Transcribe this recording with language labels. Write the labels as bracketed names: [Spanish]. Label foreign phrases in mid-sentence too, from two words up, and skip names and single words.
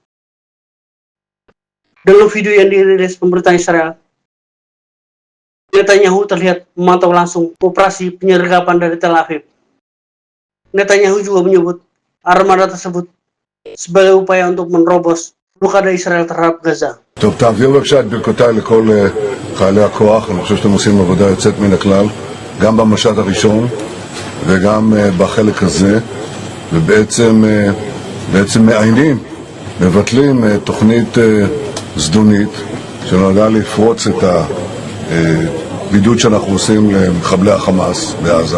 [Indonesian] Dalam video yang dirilis pemerintah Israel, Netanyahu terlihat memantau langsung operasi penyergapan dari Tel Aviv. Netanyahu juga menyebut armada tersebut sebagai upaya untuk menerobos blokade Israel terhadap Gaza. [Hebrew] טוב, תעביר בבקשה את ברכותיי לכל חיילי הכוח. אני חושב שאתם עושים עבודה יוצאת מן הכלל, גם במשט הראשון וגם בחלק הזה, ובעצם מעיינים, מבטלים תוכנית זדונית שנועדה לפרוץ את הבידוד שאנחנו עושים למחבלי החמאס בעזה.